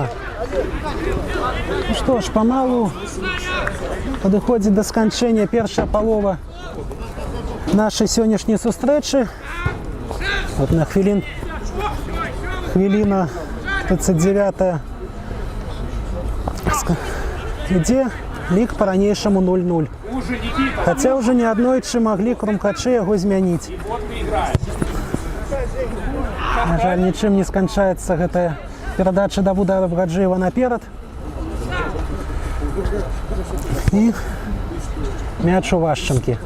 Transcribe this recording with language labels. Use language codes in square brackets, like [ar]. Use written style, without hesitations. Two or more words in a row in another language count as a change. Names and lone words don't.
[uk] Ну що ж, помалу підходить до скінчення перша полова нашої сьогоднішньої зустрічі. От на хвилина 39-та іде лік по-ранейшаму 0-0. [be] Хоча вже неоднойчы могли Крумкачы яго змяніць. На жаль, нічым не сканчаецца гэтая перадача Давуда Рыбгаджиева наперад. І мяч у Ващенкі.